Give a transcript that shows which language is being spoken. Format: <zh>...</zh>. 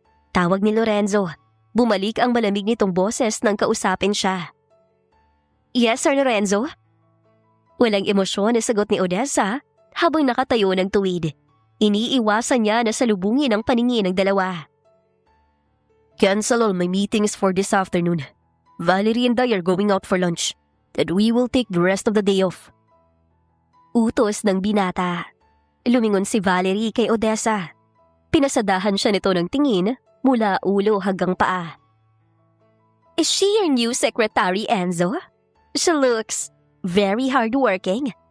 <tl>Tawag ni Lorenzo. Bumalik ang malamig nitong boses nang kausapin siya.</tl> <en>Yes, Sir Lorenzo?</en> <tl>Walang emosyon na sagot ni Odessa habang nakatayo ng tuwid. Iniiwasan niya na salubungin ang paningin ng dalawa.</tl> <en>Cancel all my meetings for this afternoon. Valerie and I are going out for lunch. Then we will take the rest of the day off.</en> <tl>Utos ng binata. Lumingon si Valerie kay Odessa. Pinasadahan siya nito ng tingin mula ulo hanggang paa.</tl> <en>Is she your new secretary, Enzo? She looks very hardworking.</en>